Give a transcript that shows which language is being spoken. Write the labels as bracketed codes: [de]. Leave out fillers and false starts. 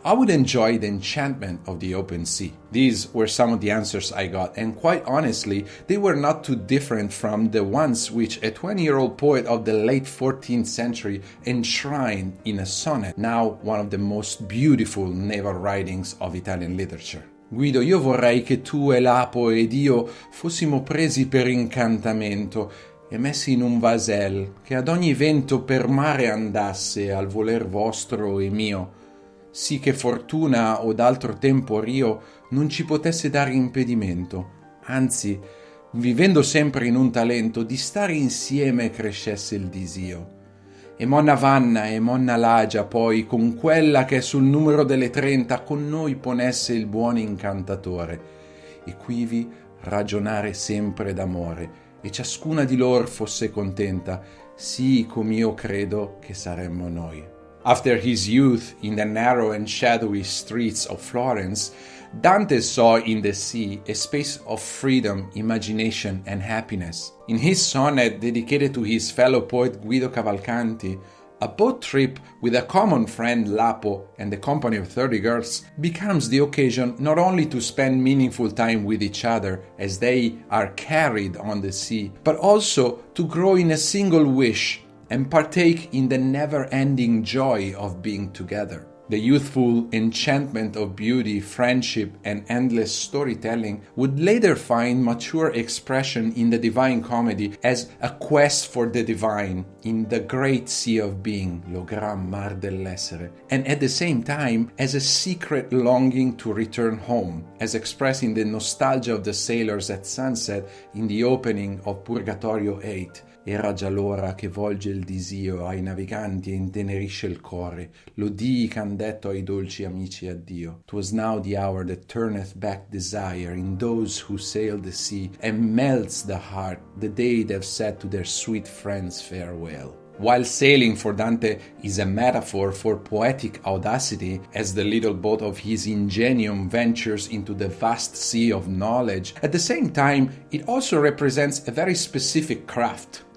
[en] I would enjoy the enchantment of the open sea. These were some of the answers I got, and quite honestly, they were not too different from the ones which a 20-year-old poet of the late 14th century enshrined in a sonnet, now one of the most beautiful naval writings of Italian literature. [it] Guido, io vorrei che tu e Lapo ed io fossimo presi per incantamento e messi in un vasel, che ad ogni vento per mare andasse al voler vostro e mio, sì che fortuna o d'altro tempo rio non ci potesse dare impedimento, anzi, vivendo sempre in un talento, di stare insieme crescesse il disio. E Monna Vanna e Monna Lagia poi, con quella che è sul numero delle 30, con noi ponesse il buon incantatore, e quivi ragionare sempre d'amore, e ciascuna di lor fosse contenta, sì com'io credo che saremmo noi. [en] After his youth in the narrow and shadowy streets of Florence, Dante saw in the sea a space of freedom, imagination, and happiness. In his sonnet dedicated to his fellow poet Guido Cavalcanti, a boat trip with a common friend Lapo and the company of 30 girls becomes the occasion not only to spend meaningful time with each other as they are carried on the sea, but also to grow in a single wish and partake in the never-ending joy of being together. The youthful enchantment of beauty, friendship, and endless storytelling would later find mature expression in the Divine Comedy as a quest for the divine in the great sea of being, [it] lo gran mar dell'essere, [en] and at the same time as a secret longing to return home, as expressed in the nostalgia of the sailors at sunset in the opening of Purgatorio 8. [it] Era già l'ora che volge il disio ai naviganti e intenerisce il core. L'udii ch'han detto ai dolci amici addio. [en] 'Twas now the hour that turneth back desire in those who sail the sea, and melts the heart the day they've said to their sweet friends farewell. While sailing for Dante is a metaphor for poetic audacity, as the little boat of his ingenium ventures into the vast sea of knowledge, at the same time it also represents a very specific craft.